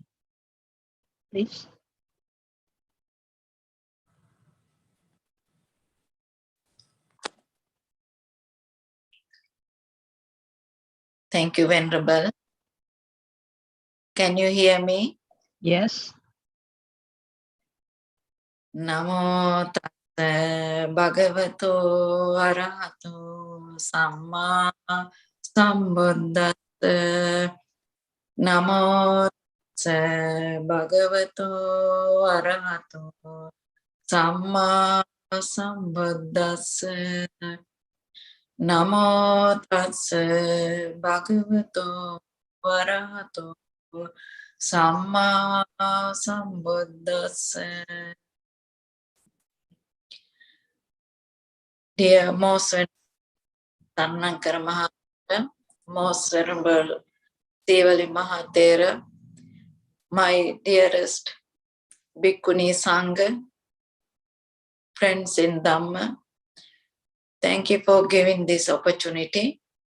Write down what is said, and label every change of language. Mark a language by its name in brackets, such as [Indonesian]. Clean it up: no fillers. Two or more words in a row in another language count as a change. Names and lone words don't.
[English] Please. Thank you, Venerable. Can you hear me? Yes. [Pali] Namo tassa bhagavato arahato samma sambuddhassa. Namo tassa bhagavato arahato samma sambuddhassa. Namo tassa bhagavato arahato samma sambuddhassa. [English] Dear Most Venerable Mahatera, Most Venerable Devali Mahatera, my dearest Bhikkhuni Sangha, friends in Dhamma, thank you for giving this opportunity.